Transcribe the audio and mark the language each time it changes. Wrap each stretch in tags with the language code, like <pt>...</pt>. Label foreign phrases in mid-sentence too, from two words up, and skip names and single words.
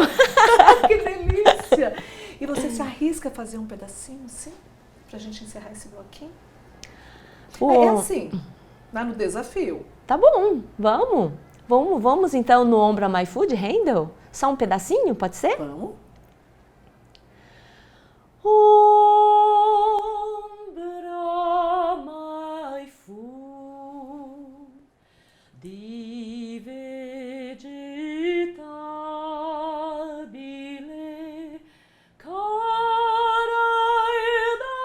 <pt>Que delícia! E você se arrisca a fazer um pedacinho, sim? Pra gente encerrar esse bloquinho? É assim, lá no desafio. Tá bom, vamos então no Ombra Mai Fu de Handel? Só um pedacinho, pode ser? Vamos.</pt> <it>Ombra mai fu di vegetabile cara ed</it>